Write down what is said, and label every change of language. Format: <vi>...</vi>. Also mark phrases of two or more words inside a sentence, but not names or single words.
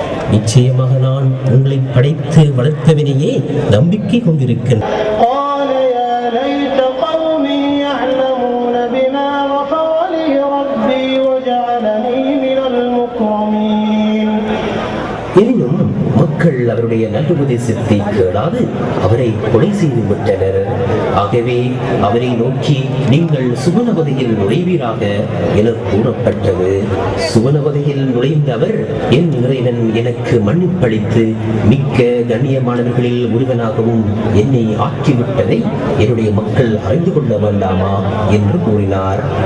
<ta>நிச்சயமாக நான் உங்களை படைத்து வளர்த்தவனையே நம்பிக்கை கொண்டிருக்கின்றேன்.</ta> <ar>قال يا ليت قومي يعلمون بما غفر لي ربي وجعلني من المكرمين.</ar> <ta>எனினும் மக்கள் அவருடைய நல்லுபதேசத்தை கேளாது அவரை கொலை செய்து விட்டனர். ஆகவே அவரை நோக்கி நீங்கள் சுவனவதையில் நுழைவீராக என கூறப்பட்டது. சுவனவதையில் நுழைந்த அவர் என் இறைவன் எனக்கு மன்னிப்பளித்து மிக்க கண்ணியமானவர்களில் ஒருவனாகவும் என்னை ஆக்கிவிட்டதை என்னுடைய மக்கள் அறிந்து கொள்ள வேண்டாமா என்று கூறினார்.</ta>